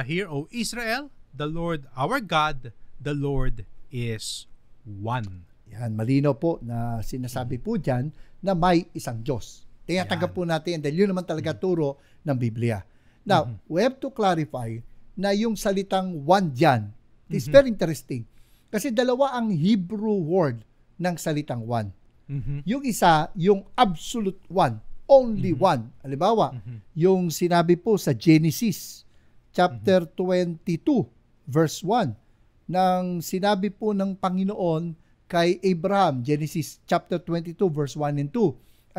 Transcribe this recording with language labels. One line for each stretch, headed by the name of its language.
English: Hear, O Israel, the Lord our God, the Lord is one.
Filipino: Yan, malinaw po na sinasabi po dyan na may isang Diyos. Tinatanggap po natin dahil yun naman talaga turo ng Biblia.
English: Now, we have to clarify
Filipino: na yung salitang one dyan,
English: it's very interesting.
Filipino: Kasi dalawa ang Hebrew word ng salitang one. Yung isa, yung
English: absolute one, only one.
Filipino: Halimbawa, yung sinabi po sa Genesis chapter 22, verse 1, nang sinabi po ng Panginoon kay Abraham, Genesis chapter 22, verse 1 and 2.